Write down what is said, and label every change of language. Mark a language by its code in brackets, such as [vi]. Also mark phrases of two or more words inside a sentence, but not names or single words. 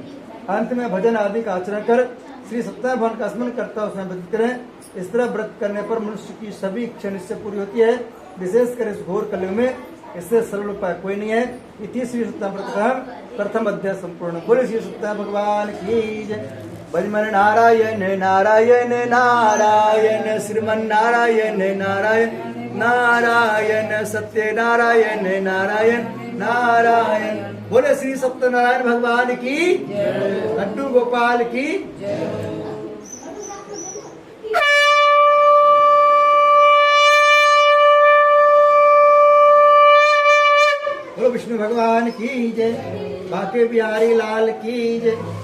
[hi] अंत में भजन आदि का आचरण कर श्री सत्यनारायण भगवान का स्मरण करता हुआ स्वयं व्यतीत करें। इस तरह व्रत करने पर मनुष्य की सभी इच्छा निश्चय पूरी होती है। विशेषकर इस घोर कलयुग में इससे सरल उपाय कोई नहीं है। इति श्री सत्यनारायण व्रत का प्रथम अध्याय संपूर्ण। बोले श्री सत्यनारायण भगवान की जय। भजमन नारायण नारायण नारायण, श्रीमन नारायण नारायण नारायण, सत्य नारायण नारायण नारायण। बोले श्री सत्यनारायण भगवान की, लड्डू गोपाल की। बोलो विष्णु भगवान की जय, बाके बिहारी लाल की जय।